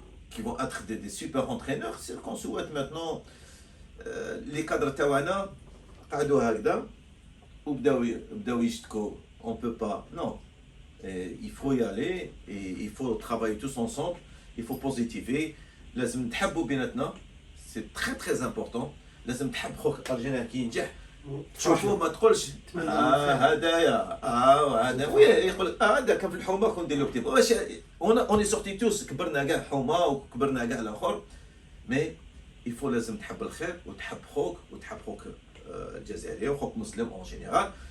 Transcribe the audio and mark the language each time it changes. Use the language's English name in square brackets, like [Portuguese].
[French] Qui vont être des super entraîneurs. C'est ce qu'on souhaite maintenant. Les cadres [Arabic] Tawana, قعدوا هكذا وبداو يشتكوا. [French] On peut pas. Non. Et il faut y aller et il faut travailler tous ensemble, il faut positiver. [Arabic] لازم نتحبوا بيناتنا, [French] c'est très très important. [Arabic] لازم تحب خوك الجيريان كي ينجح تشوفوه ما تقولش هدايا هذا يقول هذا كان في الحومه كون ندير له كتيب واش [French] اوني سورتي توس [Arabic] كبرنا كاع حومه وكبرنا كاع الاخر. مي [French] il faut [Arabic] لازم تحب الخير وتحب خوك الجزائري وخوك مسلم [French] اون جينيرال.